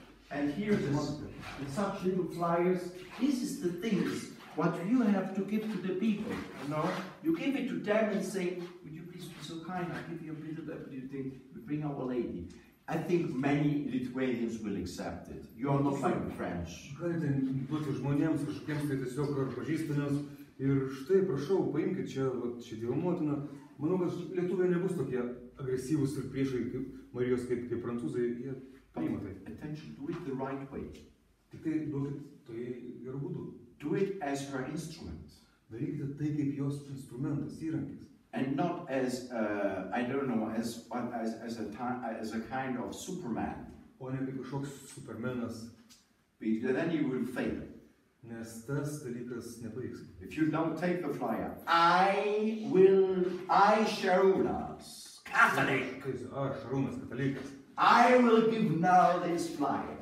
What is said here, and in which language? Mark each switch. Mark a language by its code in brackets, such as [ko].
[en] And here's such little flyers. This is the things what you have to give to the people, You give it to them and say, would you please be so kind, I'll give you a little bit, we bring Our Lady. I think many Lithuanians will accept it. You are not like the French. [lt] Galite duoti žmonėms, kažkokiems tai tiesiog ar pažįstamiems. Ir štai, prašau, paimkite čia Dievo motiną. Manau, kad lietuviai nebus tokie agresyvūs ir priešai Marijos kaip prancūzai. Jie priima tai. [en] Attention, do it the right way. [lt] Tik tai duokit tai gerų būdų. [en] Do it as her instrument. [lt] Darykite tai kaip jos instrumentas, įrankis. [en] And not as, I don't know, as a kind of Superman. [lt] O ne kaip kažkoks supermenas. [en] Because then you will fail. [lt] Nes tas dalykas nepavyks. [en] If you don't take the flyer, I Sharunas, Catholic. [lt] Aš Šarūnas, katalikas. [en] I will give now this flyer.